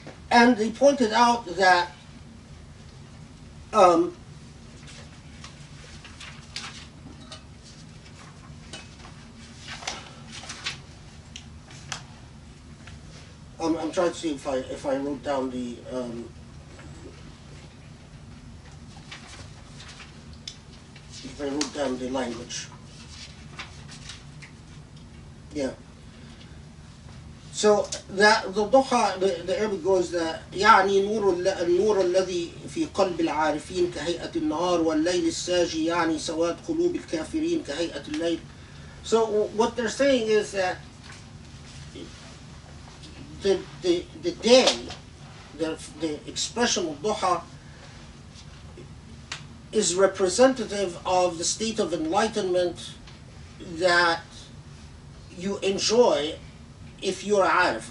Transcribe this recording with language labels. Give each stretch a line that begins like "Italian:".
English: And they pointed out that I'm trying to see if I wrote down the language. Yeah. So that the Duha, the Arabic goes that
Arabic: يعني النور الذي في قلب العارفين كهيئة النهار والليل الساجي يعني سواد قلوب الكافرين كهيئة الليل.
English: So what they're saying is that the day, the expression of Duha is representative of the state of enlightenment that you enjoy if you're Arif.